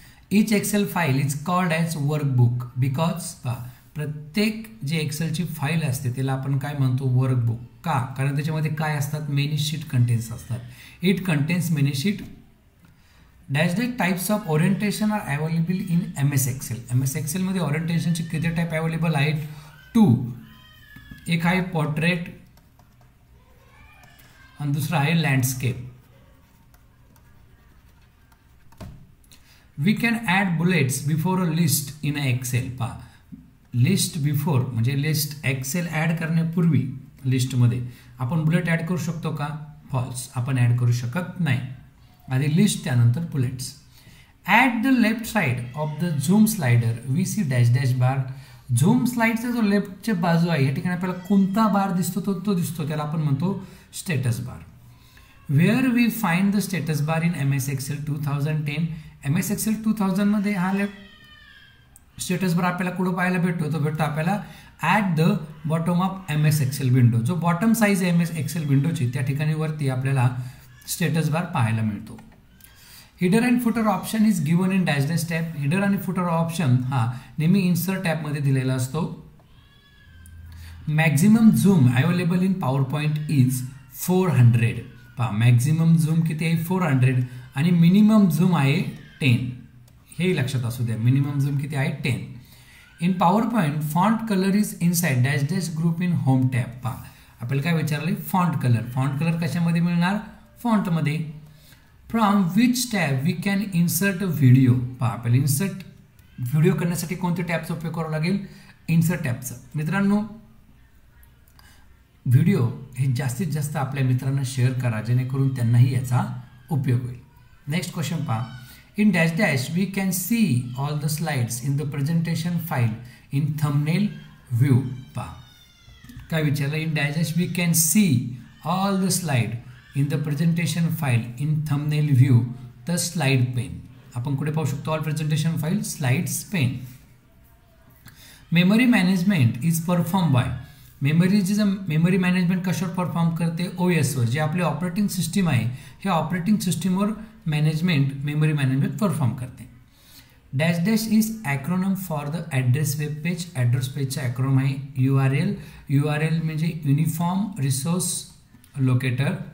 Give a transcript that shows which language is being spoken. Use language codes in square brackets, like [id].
[en] Each Excel file is called as workbook because. [mr] प्रत्येक जे एक्सेलची file असते त्याला आपण काय म्हणतो? वर्कबुक. का? कारण त्याच्यामध्ये काय असतात? [en] Many sheet contents असतात. It contains many sheet. Dash dash types of orientation are available in MS Excel. [mr] MS एक्सेलमध्ये ओरिएंटेशनचे किती टाईप अवेलेबल आहेत? 2. एक आहे पोर्ट्रेट आणि दुसरा आहे landscape. [en] We can add bullets before a list in a Excel. [mr] पहा, लिस्ट बिफोर म्हणजे लिस्ट एक्सेल ॲड करण्यापूर्वी लिस्टमध्ये आपण बुलेट ॲड करू शकतो का? फॉल्स. आपण ॲड करू शकत नाही. आधी लिस्ट, त्यानंतर bullets. [en] At the left side of the zoom slider we see dash dash bar. [mr] Zoom स्लाइडचा जो लेफ्टची बाजू आहे या ठिकाणी आपल्याला कोणता बार दिसतो? तो दिसतो, त्याला आपण म्हणतो status bar. [en] Where we find the status bar in MS Excel 2010. [mr] MS Excel 2000 मध्ये हा लेफ्ट स्टेटस बार आपल्याला कुठं पाहायला भेटतो? तो भेटतो आपल्याला [en] At the bottom of MS Excel window. [mr] जो बॉटम साईज आहे MS एक्सेल विंडोची, त्या ठिकाणी वरती आपल्याला स्टेटस बार पाहायला मिळतो. [en] Header and footer option is given in dash dash tab. [mr] Header आणि फुटर ऑप्शन हा नेहमी इन्सर्ट टॅबमध्ये दिलेला असतो. [en] Maximum zoom available in PowerPoint is 400. [mr] पहा, मॅक्झिमम झूम किती आहे? 400 आणि मिनिमम झूम आहे 10. हे लक्षात असू द्या. मिनिमम झूम किती आहे? 10. [en] In PowerPoint font colour is inside dash dash group in home tab. [mr] पहा, आपल्याला काय विचारलं? Font colour. फॉन्ट कलर कशामध्ये मिळणार? फॉन्टमध्ये. [en] From which tab we can insert a video. [mr] पहा, आपल्याला इन्सर्ट व्हिडिओ करण्यासाठी कोणत्या टॅबचा उपयोग करावा लागेल? इन्सर्ट टॅबचा. मित्रांनो, व्हिडिओ हे जास्तीत जास्त आपल्या मित्रांना शेअर करा, जेणेकरून त्यांनाही याचा उपयोग होईल. नेक्स्ट क्वेश्चन पहा. [en] In dash dash we can see all the slides in the presentation file in thumbnail view. [mr] पहा, काय विचारलं? [en] in dash dash we can see all the slide in the presentation file in thumbnail view the slide pane. [mr] आपण कुठे पाहू शकतो? [en] all presentation file slides pane. memory management is performed by. [mr] Memory management कशावर perform करते? OS वर. जे आपले operating system आहे, हे ऑपरेटिंग सिस्टीमवर मेमरी मॅनेजमेंट परफॉर्म करते. [en] Dash dash is acronym for the address web page. [mr] Address पेजचा ॲक्रोनम आहे URL. URL म्हणजे युनिफॉर्म रिसोर्स लोकेटर.